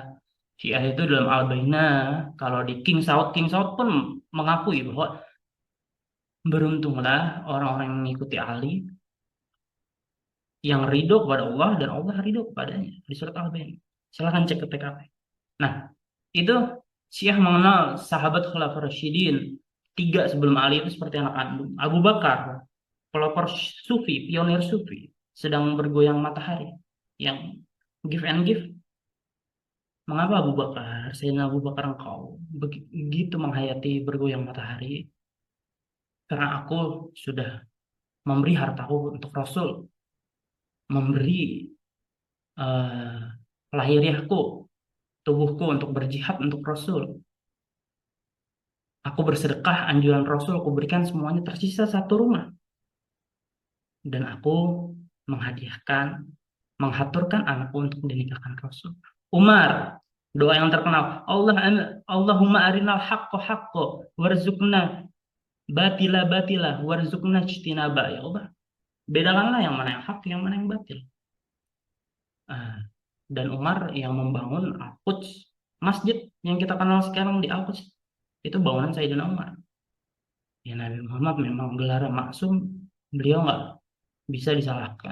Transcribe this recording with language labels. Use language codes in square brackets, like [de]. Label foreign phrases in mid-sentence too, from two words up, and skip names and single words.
[id] Syiah itu dalam Al-Bainah, kalau di King Saud pun mengakui bahwa beruntunglah orang-orang yang mengikuti Ali yang ridho kepada Allah dan Allah ridho kepadanya di surat Al-Bainah. Silahkan cek ke TKP. Nah, itu Syiah mengenal sahabat Khulafaur Rasyidin tiga sebelum Ali itu seperti anak kandung. Abu Bakar, pelopor Sufi, pionir Sufi, sedang bergoyang matahari, yang [en] give and give. [id] Mengapa Abu Bakar, Sayyidina Abu Bakar engkau begitu menghayati bergoyang matahari? Karena aku sudah memberi hartaku untuk Rasul, memberi eh, lahiriahku, tubuhku untuk berjihad untuk Rasul. Aku bersedekah, anjuran Rasul, aku berikan semuanya, tersisa satu rumah. Dan aku menghadiahkan, menghaturkan anakku untuk dinikahkan Rasul. [ar] Umar, [id] doa yang terkenal, [ar] اللهم أرنا الحق حقا وارزقنا باطلا باطلا وارزقنا اجتنابا. [id] Ya Allah, bedakanlah yang mana yang hak, yang mana yang batil. Ah, dan Umar yang membangun Al-Quds, masjid yang kita kenal sekarang di Al-Quds, itu bangunan Sayyidina Umar. Ya, Nabi Muhammad memang gelar maksum, beliau nggak bisa disalahkan.